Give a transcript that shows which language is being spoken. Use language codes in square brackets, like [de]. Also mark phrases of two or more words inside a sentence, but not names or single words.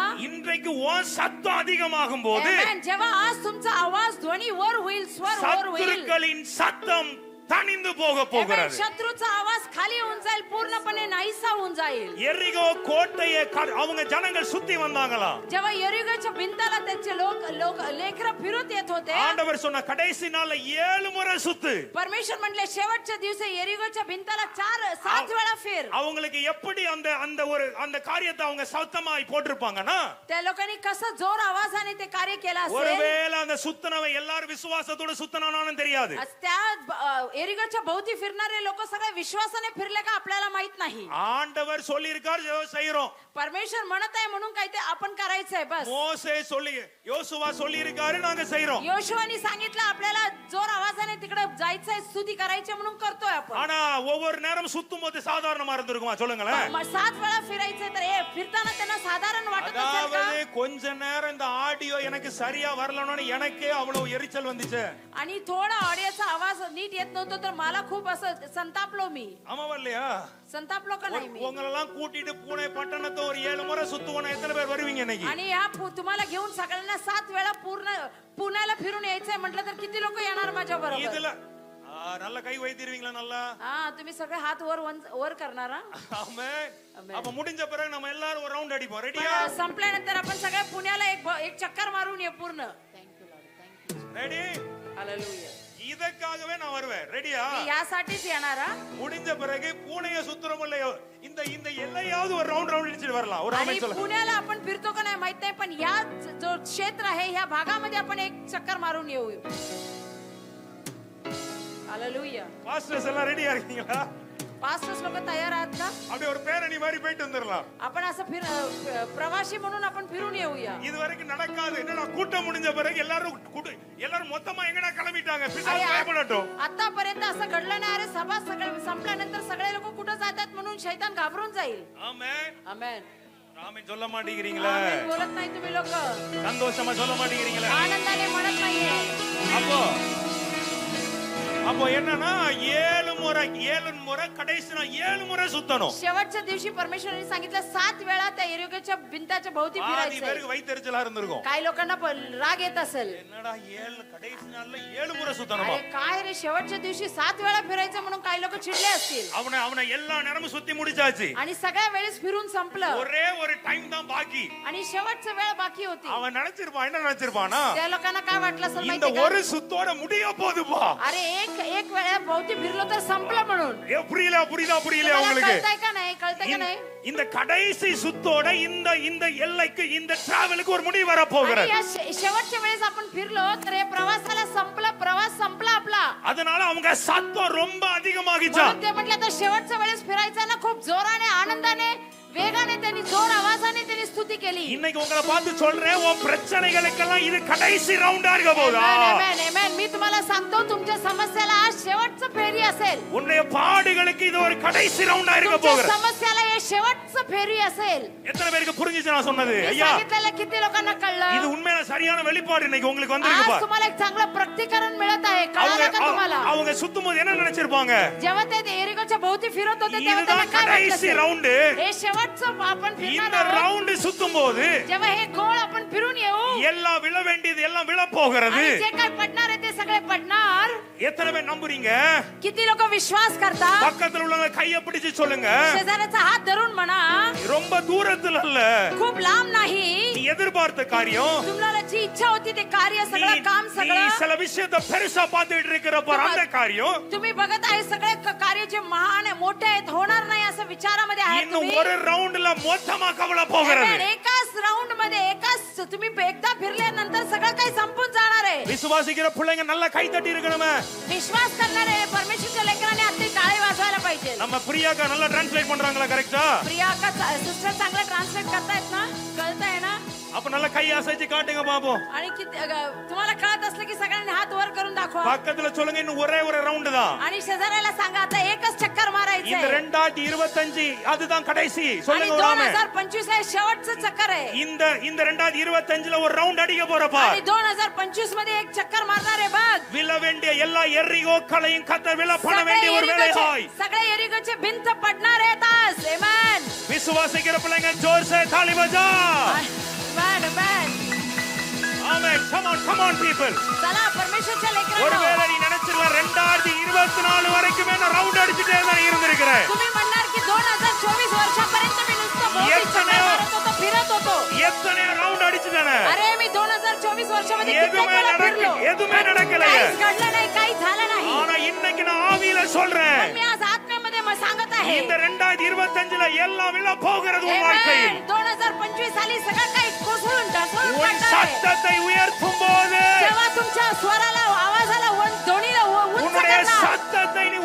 [ta] இன்றைக்கு உன் சத்தம் அதிகமாகும் போது Amen. [mr] जेव्हा आज तुमचा आवाज ध्वनी वर होईल स्वर वर होईल [ta] சத்துருக்களின் சத்தம் தணிந்து போக Amen. போகிறது [mr] शत्रूचा आवाज खाली होऊन जाईल पूर्णपणे नाहीसा होऊन जाईल [ta] எரிகோ கோட்டையை அவங்க ஜனங்கள் சுத்தி வந்தாங்களா [mr] जेव्हा यरिगोच्या भिंताला त्याचे लोक लेकरं फिरत येत होते [ta] ஆண்டவர் சொன்ன கடைசி நாள்ல 7 முறை சுத்து [mr] परमेश्वर म्हटले शेवटच्या दिवशी यरिगोच्या भिंताला 7 वेळा फिर [ta] அவங்களுக்கு எப்படி அந்த காரியத்தை அவங்க சத்தமாய் போட்டிருப்பாங்கன்னா [mr] त्या लोकांनी कसं जोर आवाजाने ते कार्य केलं असेल [ta] ஒருவேளை அந்த சுத்தனவை எல்லாரும் விசுவாசத்தோட சுத்தனானு தெரியாது [mr] त्या एरिगोच्या भोवती फिरणारे लोक सगळे विश्वासाने फिरले का आपल्याला माहित नाही. [ta] ஆண்டவர் சொல்லி இருக்காரு செய்யறோம். [mr] परमेश्वर म्हणत आहे म्हणून काय ते आपण करायचंय बस. [ta] மோசே சொல்லி யோசுவா சொல்லி இருக்காரு நாங்க செய்றோம். [mr] योशुवानी सांगितलं आपल्याला जोर आवाजाने तिकडे जायचंय स्तुती करायची म्हणून करतोय आपण. [ta] ஆனா ஒவ்வொரு நேரம் சுத்தும் போது சாதாரணமா இருந்திருக்குமா சொல்லுங்களேன். [mr] 7 वेळा फिरायचंय तर फिरताना त्यांना साधारण वाटत असेल का? [ta] அதாவது கொஞ்ச நேரம் இந்த ஆடியோ எனக்கு சரியா வரலன்னு எனக்கே அவ்வளவு எரிச்சல் வந்துச்சு. [mr] आणि थोडा ऑडिओचा आवाज नीट येत नव्हता तर मला खूप असं संतापलो मी. [ta] ஆமாவா இல்லையா? [mr] संतापलो का नाही मी? [ta] உங்களெல்லாம் கூட்டிட்டு பூனை பட்டணத்தை ஒரு 7 முறை சுத்துவோம். எத்தனை பேர் வருவீங்க இன்னைக்கு? [mr] आणि या तुम्हाला घेऊन सगळ्यांना 7 वेळा पुण्याला फिरून यायचंय म्हटलं तर किती लोक येणार माझ्या बरोबर? [ta] இதுல நல்ல கை வைத்திருவீங்களா? நல்லா [mr] तुम्ही सगळे हात वर करणार. [ta] ஆமென். அப்ப முடிஞ்ச பிறகு நம்ம எல்லாரும் ஒரு ரவுண்ட் அடிப்போம். ரெடியா? [mr] संपल्यानंतर आपण सगळे पुण्याला एक चक्कर मारून ये पूर्ण. [ta] ரெடி? [mr] हालेलुया. [ta] இதற்காகவே நான் வருவேன். ரெடியா? [mr] यासाठीच येणार. [ta] முடிஞ்ச பிறகு பூனைய சுத்துறோம் இல்லையோ இந்த இந்த எல்லையாவது ஒரு ரவுண்ட் அடிச்சிட்டு வரலாம். ஒரு [mr] आणि [ta] ஆமென் சொல்லுங்க. [mr] पुण्याला आपण फिरतो का नाही माहित नाही पण या जो क्षेत्र आहे ह्या भागामध्ये आपण एक चक्कर मारून येऊ. हालेलुया. [ta] பாஸ்டர்ஸ் எல்லாம் ரெடியா இருக்கீங்களா? [mr] पास्टर्स लोक तयार आहात का? [ta] அப்படியே ஒரு பேரணி மாதிரி போயிட்டு வந்துடலாம். आपण असं प्रवासी म्हणून आपण फिरून येऊया. இது வரைக்கும் நடக்காது. என்னடா கூட்டம் முடிஞ்ச பிறகு எல்லாரும் மொத்தமா எங்கடா கிளம்பிட்டாங்க? பிசாசு பயப்படட்டும். [mr] आतापर्यंत असं घडलं नाही. अरे सभा सगळे संपल्यानंतर सगळे लोक कुठं जातात म्हणून शैतान घाबरून जाईल. [ta] ஆமென். [mr] आमेन. [ta] ஆமென் சொல்ல மாட்டீங்களா? [mr] आमेन बोलत नाही तुम्ही लोक. [ta] சந்தோஷமா சொல்ல மாட்டீங்களா? [mr] आनंदाने म्हणत नाहीये. [ta] அப்போ என்னன்னா 7 முறை கடைசி 7 முறை சுத்தணும். [mr] शेवटच्या दिवशी परमेश्वराने सांगितलं 7 वेळा त्या एरियोच्या भिंताच्या भोवती [ta] ஆதி [mr] फिरायचं. [ta] பேருக்கு வைத்தறிச்சலா இருந்திருக்கும். [mr] काही लोकांना राग येत असेल. [ta] என்னடா 7 கடைசி நாள்ல 7 முறை சுத்தணுமா? [mr] अरे काय रे शेवटच्या दिवशी 7 वेळा फिरायचं म्हणून काही लोक चिडले असतील. [ta] அவனை எல்லா நேரமும் சுத்தி முடிச்சாச்சு. [mr] आणि सगळ्या वेळेस फिरून संपलं. [ta] ஒரே ஒரு டைம் தான் பாக்கி. [mr] आणि शेवटचा वेळ बाकी होती. [ta] அவன் நினைச்சிருப்பான் என்ன நினைச்சிருப்பானா? [mr] त्या लोकांना काय वाटलं असेल [ta] இந்த [mr] माहिती [ta] ஒரு சுத்தோட முடிய போகுதுப்பா. [mr] अरे एक वेळा भोवती फिरलो तर संपलं म्हणून. [ta] புரியல உங்களுக்கு? [mr] कळतंय का नाही? कळतंय का नाही? [ta] இந்த கடைசி சுத்தோட இந்த எல்லைக்கு இந்த டிராவலுக்கு ஒரு முடிவு வர போகிறது. [mr] या शेवटच्या वेळेस आपण फिरलो तर या प्रवास संपला आपला. [ta] அதனால அவங்க சத்தம் ரொம்ப அதிகமாகிச்சா. [mr] ते म्हटलं आता शेवटच्या वेळेस फिरायचं ना खूप जोराने आनंदाने वेगाने त्यांनी जोर आवाजाने त्यांनी स्तुती केली. [ta] இன்னைக்கு உங்களை பார்த்து சொல்றேன் உன் பிரச்சனைகளுக்கெல்லாம் இது கடைசி ரவுண்டா இருக்க போகுதா? [mr] आमेन आमेन. मी तुम्हाला सांगतो तुमच्या समस्याला आज शेवटचं फेरी असेल. [ta] உன்னுடைய பாடுகளுக்கு இது ஒரு கடைசி ரவுண்டா இருக்க [mr] तुमच्या [ta] போகுது. [mr] समस्याला हे शेवटचं फेरी असेल. [ta] எத்தனை பேருக்கு புரிஞ்சுச்சு நான் சொன்னது? [mr] मी [ta] ஐயா [mr] सांगितलेलं किती लोकांना कळलं? [ta] இது உண்மையான சரியான வெளிப்பாடு இன்னைக்கு உங்களுக்கு வந்திருக்கு [mr] आज [ta] பாரு. [mr] तुम्हाला एक चांगलं प्रत्यक्षीकरण मिळत आहे. कळालं का तुम्हाला? [ta] அவங்க சுத்தும்போது என்ன நினைச்சிருப்பாங்க? [mr] जेव्हा ते एरिकोच्या भोवती फिरत होते तेव्हा त्यांना [ta] இதுதான் [mr] काय वाटलं [ta] கடைசி [mr] असेल? [ta] ரவுண்ட். [mr] हे शेवटचं आपण [ta] இந்த [mr] फिरणार आहोत. [ta] ரவுண்ட் சுத்தும்போது [mr] जेव्हा हे गोल आपण फिरून येऊ [ta] எல்லாம் விழ வேண்டியது எல்லாம் விழ போகிறது. [mr] आणि जे काय पडणार आहे ते सगळे पडणार. [ta] எத்தனை பேர் நம்புறீங்க? [mr] किती लोक विश्वास करतात? [ta] பக்கத்துல உள்ளவங்க கையை பிடிச்சு சொல்லுங்க. [mr] शेजाऱ्याचा हात धरून म्हणा. [ta] ரொம்ப தூரத்துல அல்ல. [mr] खूप लांब नाही. [ta] நீ எதிர்பார்த்த காரியம் [mr] तुम्हाला जी इच्छा होती ते कार्य सगळं काम [ta] நீ [mr] सगळं [ta] சில விஷயத்தை பெருசா பார்த்துட்டு இருக்கிறப்ப அந்த காரியம் [mr] तुम्ही बघत आहे सगळे कार्य जे महान आहे मोठे आहेत होणार नाही असं विचारामध्ये आहे [ta] இன்னும் [mr] तुम्ही. [ta] ஒரு ரவுண்ட்ல மொத்தமா கவலை போகிறது. Amen. [mr] एकाच राऊंड मध्ये एकाच तुम्ही एकदा फिरल्यानंतर सगळं काही संपून जाणार आहे. [ta] விசுவாசிக்கிற பிள்ளைங்க நல்லா கை தட்டி இருக்கணுமே. [mr] विश्वास करणारे परमेश्वरच्या लेकरांनी आता टाळे वाजवायला पाहिजे. [ta] நம்ம பிரியாக்கா நல்லா டிரான்ஸ்லேட் பண்றாங்களா? கரெக்ட்டா? [mr] प्रिया का सिस्टर चांगलं ट्रान्सलेट करतायत ना? कळतंय ना? [ta] அப்ப நல்லா கை அசைச்சு காட்டுங்க பாப்போம். [mr] आणि तुम्हाला कळत असलं की सगळ्यांनी हात वर करून दाखवा. [ta] பக்கத்துல சொல்லுங்க இன்னும் ஒரே ஒரு ரவுண்ட் தான். [mr] आणि शेजाऱ्याला सांगा आता एकच चक्कर मारायचं [ta] இந்த [mr] आहे. [ta] 2025 அதுதான் கடைசி. [mr] आणि [ta] சொல்லுங்க ஒரு ஆமென். [mr] 2025 हे शेवटचं चक्कर आहे. [ta] இந்த 2025ல ஒரு ரவுண்ட் அடிக்க போறப்பா. [mr] आणि 2025 मध्ये एक चक्कर मारणार आहे बघ. [ta] விழ வேண்டிய எல்லா எரிகோக்களையும் கர்த்தர் விழ பண்ண வேண்டிய ஒரு வேலையாய் [mr] सगळे एरिकोचे भिंत पडणार आहेत आज. आमेन. [ta] விசுவாசிக்கிற பிள்ளைங்க [hi] जोर से ताली बजा. [mr] आमेन. [ta] ஆமென். [en] come on people. [mr] चला परमेश्वरच्या [ta] ஒருவேளை [mr] लेकरांनो. [ta] நீ நினைச்சிருக்கலாம் 2024 வரைக்குமே நான் ரவுண்ட் அடிச்சிட்டே தான் இருந்திருக்கிறேன். [mr] तुम्ही म्हणणार की 2024 वर्षापर्यंत मी नुसतं भोवती चक्कर मारत होतो फिरत होतो. [ta] எத்தனை ரவுண்ட் அடிச்சிட்டேனே. [mr] अरे मी 2024 वर्षामध्ये कित्येक [ta] எதுவுமே [mr] वेळा फिरलो. [ta] எதுவுமே நடக்கல. [mr] काहीच घडलं नाही काही झालं नाही. [ta] ஆனா இன்னைக்கு நான் ஆவியில சொல்றேன். [mr] पण मी आज आत्म्यामध्ये सांगत आहे. [ta] இந்த 2025ல எல்லாம் விழ போகிறது உன் வாழ்க்கையில். Amen. [mr] 2025 साली सगळं काही कोसळून ढासळून [ta] உன் [mr] पडणार आहे. [ta] சத்தத்தை உயர்த்தும் போது [mr] जेव्हा तुमच्या स्वराला आवाजाला दोन्हीला उंच [ta] உன்னுடைய [mr] करणार. [ta] சத்தத்தை